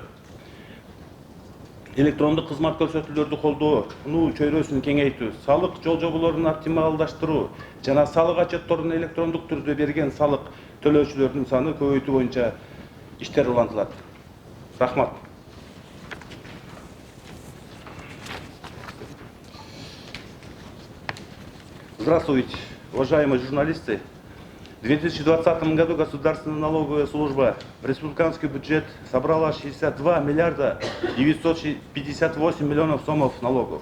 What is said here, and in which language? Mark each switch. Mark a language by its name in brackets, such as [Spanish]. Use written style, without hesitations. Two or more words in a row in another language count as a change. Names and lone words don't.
[Kyrgyz] Электрондук кызмат көрсөтүүлөрдү колдоонуу чөйрөсүн кеңейтүү, салык жол жоболорун оптималдаштыруу жана салык отчетторун электрондук түрдө берген салык төлөөчүлөрдүн саны көбөйтүү боюнча иштер улантылат. Рахмат. [Russian] Здравствуйте, уважаемые журналисты. В 2020 году Государственная налоговая служба в республиканский бюджет собрала 62 миллиарда 958 миллионов сомов налогов.